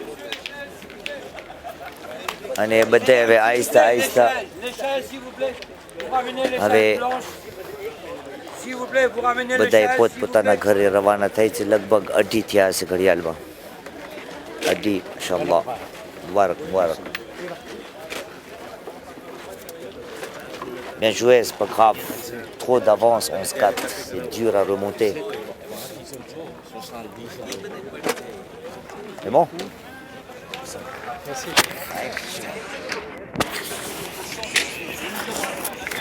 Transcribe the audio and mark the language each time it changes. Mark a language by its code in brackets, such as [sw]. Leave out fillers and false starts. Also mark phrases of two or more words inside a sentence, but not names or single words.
[gu] અને બધા હવે આહિસ્તા આહિસ્તા હવે બધાએ પોતપોતાના ઘરે રવાના થાય છે. લગભગ 2:30 થયા હશે ઘડિયાળમાં. 2:30 ઇન્શાઅલ્લાહ. મુબારક મુબારક. [fr] Bien joué, c'est pas grave. Trop d'avance, 11-4. C'est dur à remonter. C'est bon? Merci.